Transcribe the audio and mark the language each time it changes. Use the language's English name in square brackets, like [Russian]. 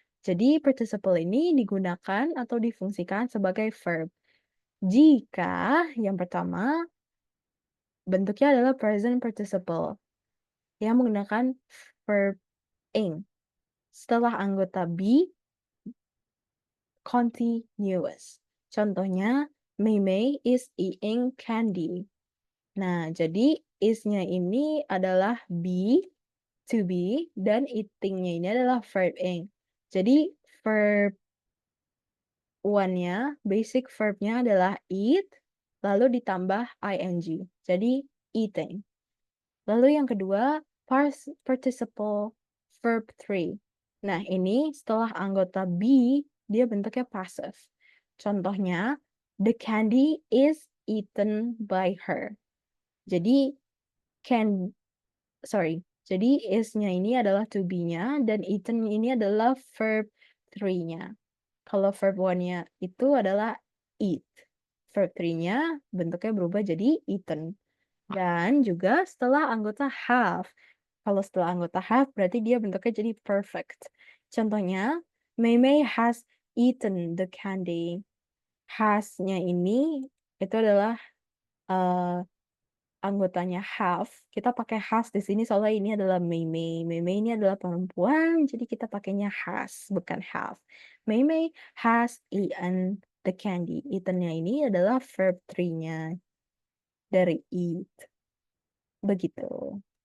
[Indonesian] Jadi, participle ini digunakan atau difungsikan sebagai verb. Jika yang pertama bentuknya adalah present participle yang menggunakan verb ing setelah anggota be continuous. [English] Contohnya, Mei is eating candy. [Indonesian] Nah, jadi is-nya ini adalah be, to be, dan eating-nya ini adalah verb ing. Jadi verb one-nya, basic verb-nya adalah eat, lalu ditambah ing. Jadi eating. Lalu yang kedua, past participle verb three. Nah, ini setelah anggota be, dia bentuknya passive. [English] Contohnya, the candy is eaten by her. [Indonesian] Jadi, can, sorry. Jadi, is-nya ini adalah to be-nya, dan eaten ini adalah verb three-nya. Kalau verb one-nya itu adalah eat. Verb three-nya bentuknya berubah jadi eaten. Dan juga setelah anggota have. Kalau setelah anggota have berarti dia bentuknya jadi perfect. [English] Contohnya, Mei has eaten the candy. [Indonesian] Has-nya ini itu adalah anggotanya have. Kita pakai has di sini soalnya ini adalah Mei. Mei ini adalah perempuan, jadi kita pakainya has, bukan have. [English] Mei has eaten the candy. [Indonesian] Eaten-nya ini adalah verb three-nya dari eat. Begitu.